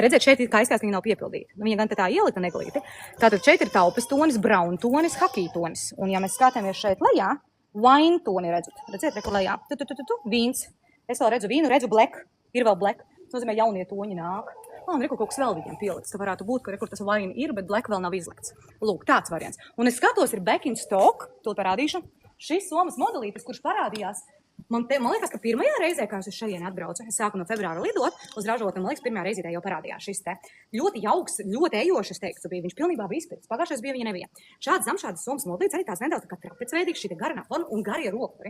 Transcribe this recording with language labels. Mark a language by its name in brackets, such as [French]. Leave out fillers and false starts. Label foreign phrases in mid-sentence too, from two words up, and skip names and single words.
[Latvian] Redziet, šeit ir kā izskatās, ka viņa nav piepildīta. Viņa gan tā ielika neglīti. Tātad šeit ir taupas tonis, brown tonis, hakija tonis. Un ja mēs skatāmies šeit lejā, wine toni redzat. Redziet, reku lejā. Vīns. Es vēl redzu vīnu, redzu black. Ir vēl black. Tas nozīmē, jaunie toņi nāk. Un reku kaut kas vēl viņiem pielikts. Tā varētu būt, ka rekur tas wine ir, bet black vēl nav izlikts. Lūk, tāds variants. Un es skatos, ir [English] back in stock. [Latvian] To parādīšu. Šis somas modelītis, kurš parādījās, man liekas, ka pirmajā reizē, kā es šeit atbraucu, es sāku no februāra lidot uz ražotu, un man liekas, pirmajā reizītē jau parādījās šis te. Ļoti jauks, ļoti ejošs, es teiktu, bija. Viņš pilnībā bija izpirkts. Pagājušais bija viņa neviena. Šādas somas modelītis arī tās nedaudz tā kā trapecveidīgs, šī garā forma un garie rokuri.